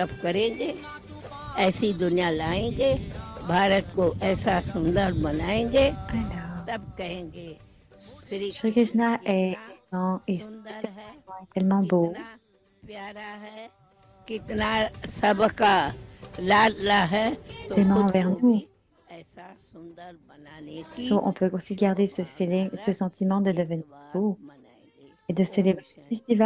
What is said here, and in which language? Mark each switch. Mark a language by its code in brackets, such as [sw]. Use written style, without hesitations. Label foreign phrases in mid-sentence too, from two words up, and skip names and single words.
[hi] करेंगे, ऐसी दुनिया लाएंगे, भारत को ऐसा सुंदर बनाएंगे, [fr] Alors, [hi] तब कहेंगे श्री [fr] Shri [hi] कृष्ण [fr] Krishna est [hi] कितना [fr] tellement, et [hi] सुंदर है, [fr] tellement, tellement beau. [hi] कितना प्यारा है, कितना सबका लाडला है, तो [fr] Tellement [hi] खुद [fr] envers [hi] को [fr] nous. [hi] भी ऐसा सुंदर बनाने की [fr] So, on peut aussi garder ce feeling, ce [hi] भारत [fr] sentiment de [hi] एक [fr] devenir [hi] बार [fr] beau [hi] मनाएंगे। [fr] et de [hi] ओम [fr] célébrer le [hi] शांति।